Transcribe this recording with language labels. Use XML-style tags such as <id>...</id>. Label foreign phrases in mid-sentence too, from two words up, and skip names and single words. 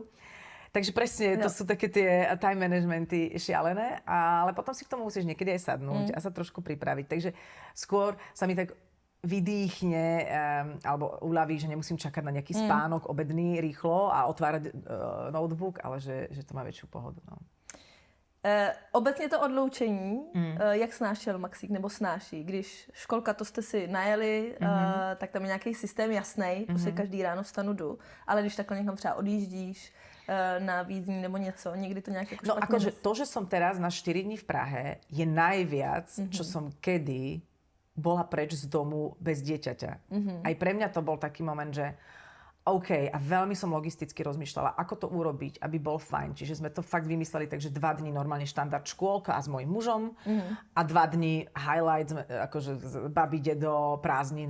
<sk>Takže presne, to sú také tie</sk> <en>time managementy</en> <sk>šialené, ale potom si k tomu musíš niekedy aj sadnúť a sa trošku pripraviť. Takže skôr sa mi tak vydýchne alebo uľaví, že nemusím čakať na nejaký spánok obedný rýchlo a otvárať notebook, ale že to má väčšiu pohodu. No.</sk> <cs>Obecně to odloučení, jak snášel Maxík nebo snáší? Když školka, to jste si najeli, tak tam je nějaký systém jasný, prostě každý ráno vstanu jdu, ale když takhle někam třeba odjíždíš na vízní nebo něco, někdy to nějak jako špatně...</cs> <sk>No akože to, že som teraz na 4 dní v Prahe, je najviac, čo som kedy bola preč z domu bez dieťaťa. Aj pre mňa to bol taký moment, že OK, a veľmi som logisticky rozmýšľala, ako to urobiť, aby bol fajn. Čiže sme to fakt vymysleli, takže 2 dní normálne štandard škôlka a s mojím mužom a 2 dní highlights, akože babi, dedo, prázdniny,</sk>